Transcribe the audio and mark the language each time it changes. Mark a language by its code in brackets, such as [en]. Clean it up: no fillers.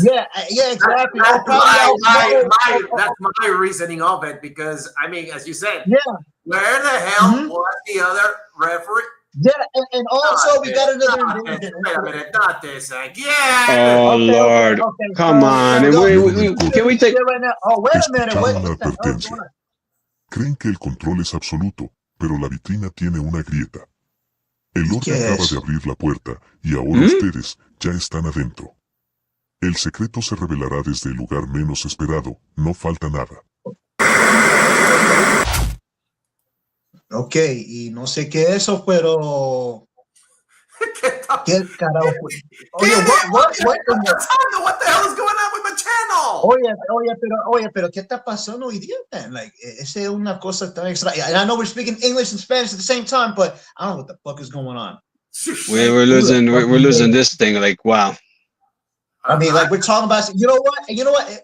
[en] exactly. That's my reasoning of it, because I mean, as you said, where the hell was the other referee? Yeah, and also we got another. Wait a minute, not this again. Oh Lord, come on! Can we take? Right now? Oh, wait a minute. [es] Escucharon la advertencia. Creen que el control es absoluto, pero la vitrina tiene una grieta. El orden acaba de abrir la puerta y ahora ustedes ya están adentro. El secreto se revelará desde el lugar menos esperado. No falta nada. Ok, y no sé qué es eso, pero... ¿Qué carajo fue? Oye, [en] what the hell is going on with my channel? [es] Oye, pero ¿qué está pasando hoy día, man? Like, esa es una cosa tan extraña. [en] And I know we're speaking English and Spanish at the same time, but I don't know what the fuck is going on. We're losing this thing. Like, wow. I mean, like, we're talking about, you know what?